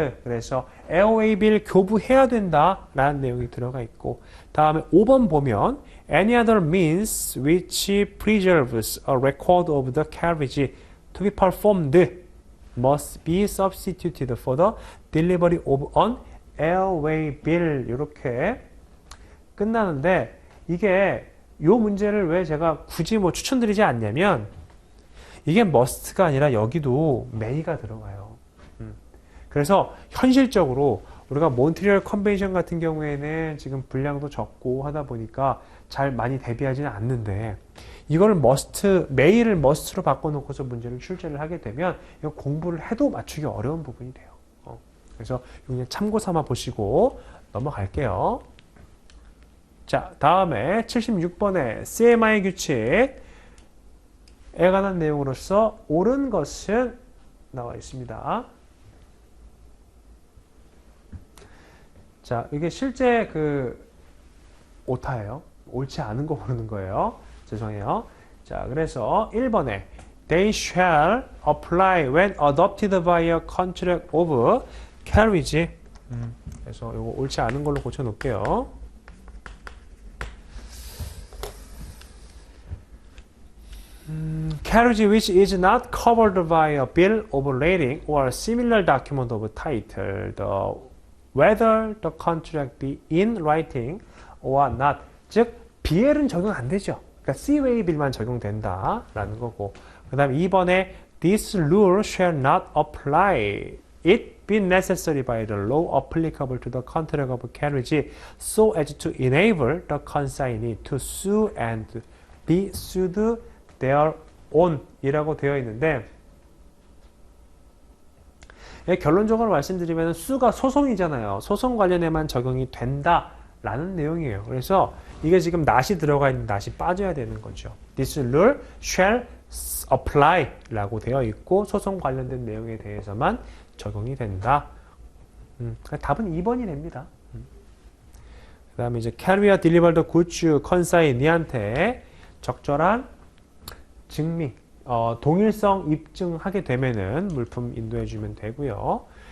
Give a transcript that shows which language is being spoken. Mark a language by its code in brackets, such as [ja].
[ko] 그래서 airway bill 교부해야 된다라는 내용이 들어가 있고, 다음에 5번 보면 [en] any other means which preserves a record of the carriage to be performed must be substituted for the delivery of an airway bill. [ko] 이렇게 끝나는데 이게 요 문제를 왜 제가 굳이 뭐 추천드리지 않냐면 이게 must가 아니라 여기도 may가 들어가요. 그래서 현실적으로 우리가 몬트리올 컨벤션 같은 경우에는 지금 분량도 적고 하다 보니까 잘 많이 대비하지는 않는데 이거를 may를 must로 바꿔놓고서 문제를 출제를 하게 되면 이거 공부를 해도 맞추기 어려운 부분이 돼요. 그래서 그냥 참고 삼아 보시고 넘어갈게요. 자, 다음에 76번에 CMI 규칙에 관한 내용으로서 옳은 것은 나와 있습니다. 자, 이게 실제 그 오타예요. 옳지 않은 거 고르는 거예요. 죄송해요. 자, 그래서 1번에 [en] They shall apply when adopted by a contract of carriage. [ko] 그래서 이거 옳지 않은 걸로 고쳐 놓을게요. [en] Carriage which is not covered by a bill of lading or similar document of title. The whether the contract be in writing or not. [ko] 즉 BL은 적용 안 되죠. 그러니까 C way B만 적용된다라는 거고. 그다음 2번에 [en] this rule shall not apply. It be necessary by the law applicable to the contract of carriage so as to enable the consignee to sue and be sued their own [ko] 이라고 되어 있는데 결론적으로 말씀드리면 수가 소송이잖아요. 소송 관련에만 적용이 된다라는 내용이에요. 그래서 이게 지금 not이 들어가 있는 not이 빠져야 되는 거죠. [en] This rule shall apply [ko] 라고 되어 있고 소송 관련된 내용에 대해서만 적용이 된다. 답은 2번이 됩니다. 그 다음에 이제 carrier delivered goods consignee한테 적절한 증명, 동일성 입증하게 되면은 물품 인도해 주면 되고요.